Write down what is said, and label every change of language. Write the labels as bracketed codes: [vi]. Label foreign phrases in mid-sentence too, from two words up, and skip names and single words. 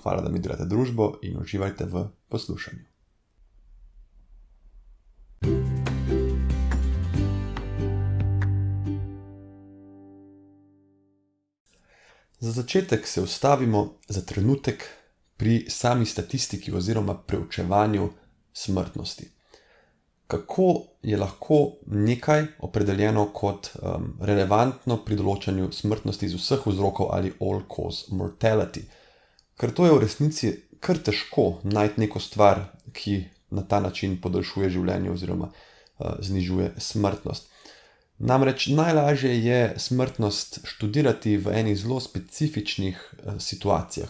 [sl] Hvala, da mi delate družbo in uživajte v poslušanju. Za začetek se ustavimo za trenutek pri sami statistiki oziroma preučevanju smrtnosti. Kako je lahko nekaj opredeljeno kot relevantno pri določanju smrtnosti iz vseh vzrokov ali [en] all cause mortality? [sl] Ker to je v resnici kar težko najti neko stvar, ki na ta način podaljšuje življenje oziroma znižuje smrtnost. Namreč najlažje je smrtnost študirati v enih zelo specifičnih situacijah.